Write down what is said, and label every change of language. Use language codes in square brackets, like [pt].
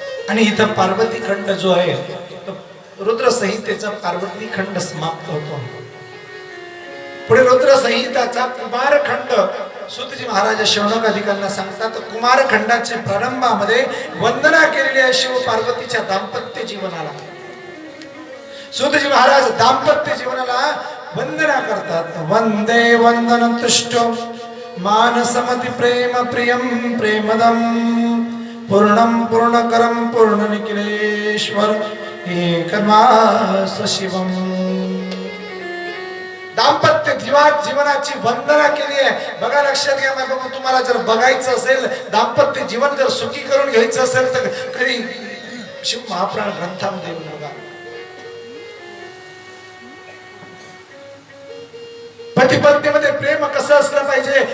[mr] आणि इथं पार्वती खंड जो आहे रुद्र संहितेचा पार्वती खंड समाप्त होतो। पुढे रुद्र संहिताचा कुमार खंड सूतजी महाराज शौनकादिकांना सांगतात। कुमार खंडाच्या प्रारंभामध्ये वंदना केलेली आहे शिव पार्वतीच्या दाम्पत्य जीवनाला। सूतजी महाराज दाम्पत्य जीवनाला वंदना करतात। [sa] वंदे वंदन तुष्ट मानसमति प्रेम प्रियम प्रेमदम, पूर्णम पूर्णकरम पूर्ण निखिलेश्वर एकमास शिवम। [mr] दाम्पत्य जीवनाची वंदना केली आहे। बघा, लक्षात घ्या, बघा, तुम्हाला जर बघायचं असेल दाम्पत्य जीवन जर सुखी करून घ्यायचं असेल तर कधी शिव महापुराण ग्रंथामध्ये बघा, पती पत्नीमध्ये प्रेम कसं असलं पाहिजे।